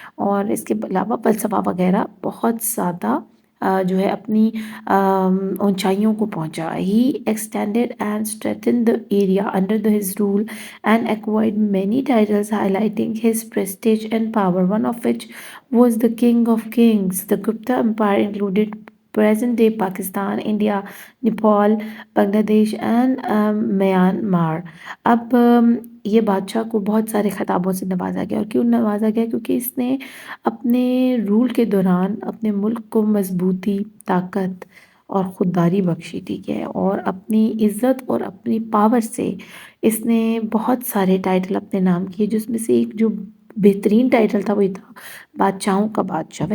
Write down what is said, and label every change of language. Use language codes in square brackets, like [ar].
[hi] और इसके अलावा फ़लसफ़ा वगैरह बहुत ज़्यादा जो है अपनी ऊंचाइयों को पहुंचा। [en] He extended and strengthened the area under the his rule and acquired many titles highlighting his prestige and power, one of which was the king of kings. The Gupta Empire included present day Pakistan, India, Nepal, Bangladesh and Myanmar. [hi] अब ये बादशाह को बहुत सारे खिताबों से नवाजा गया। और क्यों नवाजा गया? क्योंकि इसने अपने रूल के दौरान अपने मुल्क को मजबूती, ताकत और ख़ुददारी बख्शी, ठीक है। और अपनी इज़्ज़त और अपनी पावर से इसने बहुत सारे टाइटल अपने नाम किए, जिसमें से एक जो बेहतरीन टाइटल था वो ये था, बादशाहों का बादशाह।